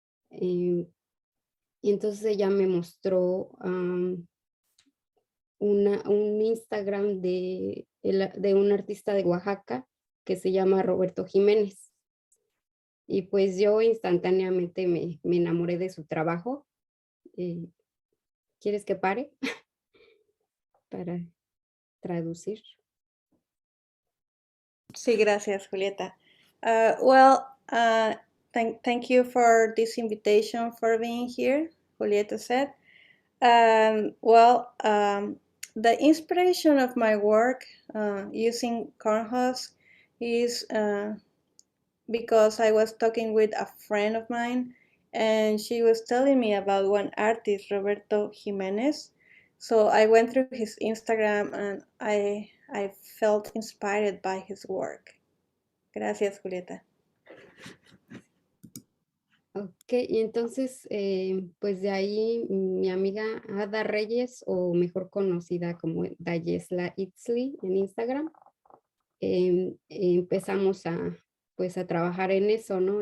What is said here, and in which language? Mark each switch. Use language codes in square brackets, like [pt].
[es] Y entonces ella me mostró un Instagram de un artista de Oaxaca que se llama Roberto Jiménez. Y pues yo instantáneamente me enamoré de su trabajo. ¿Quieres que pare para traducir? Sí, gracias, Julieta. [en] Well, thank you for this invitation for being here, Julieta said. The inspiration of my work using corn husks is because I was talking with a friend of mine and she was telling me about one artist, Roberto Jimenez. So I went through his Instagram and I felt inspired by his work. [es] Gracias, Julieta. Ok, y entonces, pues de ahí mi amiga Ada Reyes, o mejor conocida como Dayesla Itzli en Instagram, empezamos pues a trabajar en eso, ¿no?